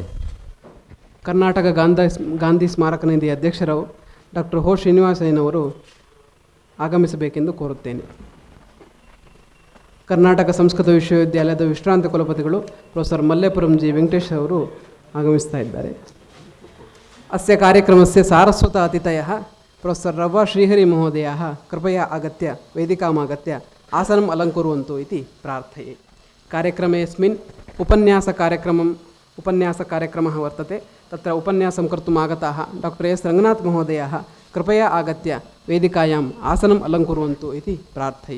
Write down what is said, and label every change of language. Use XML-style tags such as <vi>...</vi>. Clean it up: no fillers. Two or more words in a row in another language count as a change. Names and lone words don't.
<kn>ಕರ್ನಾಟಕ ಗಾಂಧಿ ಸ್ಮಾರಕ ನಿಧಿ ಅಧ್ಯಕ್ಷರು ಡಾಕ್ಟರ್ ಹೋ ಶ್ರೀನಿವಾಸಯ್ಯನವರು ಆಗಮಿಸಬೇಕೆಂದು ಕೋರುತ್ತೇನೆ. ಕರ್ನಾಟಕ ಸಂಸ್ಕೃತ ವಿಶ್ವವಿದ್ಯಾಲಯದ ವಿಶ್ರಾಂತ ಕುಲಪತಿಗಳು ಪ್ರೊಫೆಸರ್ ಮಲ್ಲೇಪುರಂ ಜಿ ವೆಂಕಟೇಶ್ ಅವರು ಆಗಮಿಸ್ತಾ ಇದ್ದಾರೆ.</kn> <sa>ಅಸ್ಯ ಕಾರ್ಯಕ್ರಮಸ್ಯ ಸಾರಸ್ವತ ಅತಿಥಯಃ ಪ್ರೊಫೆಸರ್ ರವ್ವಾ ಶ್ರೀಹರಿ ಮಹೋದಯಃ ಕೃಪಯಾ ಆಗತ್ಯ ವೇದಿಕಾಮಾಗತ್ಯ ಆಸನಂ ಅಲಂಕುರ್ವಂತು ಇತಿ ಪ್ರಾರ್ಥಯೆ. ಕಾರ್ಯಕ್ರಮೇऽस्मिन् उपन्यासकार्यक्रमः वर्तते. तत्र उपन्यासं कर्तुम् आगताः डॉक्टर एस् रङ्गनाथ महोदयाः कृपया आगत्य वेदिकायाम् आसनम् अलङ्कुर्वन्तु इति प्रार्थये.</sa>